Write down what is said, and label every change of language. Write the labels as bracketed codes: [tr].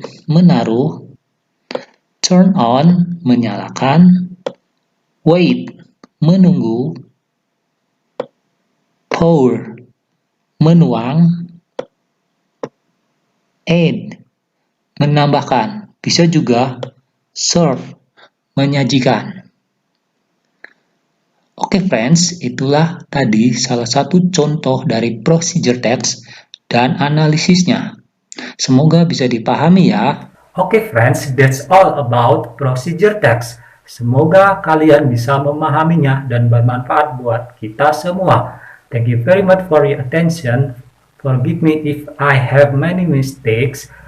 [id] menaruh, [en] turn on, [id] menyalakan, [en] wait, [id] menunggu, [en] pour, [id] menuang, [en] add, [id] menambahkan, bisa juga [en] serve, [id] menyajikan. Oke friends, itulah tadi salah satu contoh dari procedure text dan analisisnya. Semoga bisa dipahami ya. [en] Oke friends, that's all about procedure text. [id] Semoga kalian bisa memahaminya dan bermanfaat buat kita semua. [en] Thank you very much for your attention. Forgive me if I have many mistakes.